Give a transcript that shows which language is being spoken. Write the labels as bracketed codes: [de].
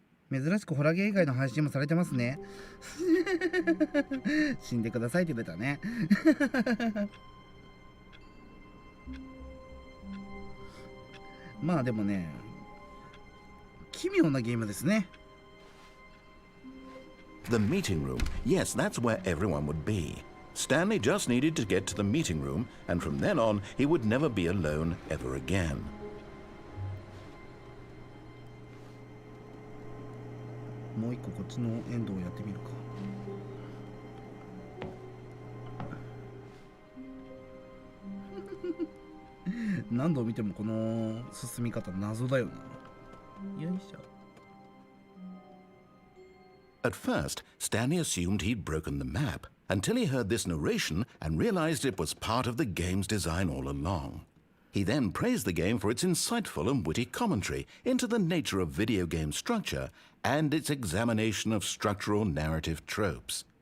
[ja] 珍しくホラゲー以外の配信もされてますね。死んでくださいって出たね。まあでもね、奇妙なゲームですね。 [en] The meeting room. Yes, that's where everyone would be. Stanley just needed to get to the meeting room, and from then on, he would never be alone ever again. [ja] もう一個こっちのエンドをやってみるか。何度見てもこの進み方謎だよな。よいしょ。 [en] At first, Stanley assumed he'd broken the map until he heard this narration and realized it was part of the game's design all along. He then praised the game for its insightful and witty commentary into the nature of video game structure and its examination of structural narrative tropes.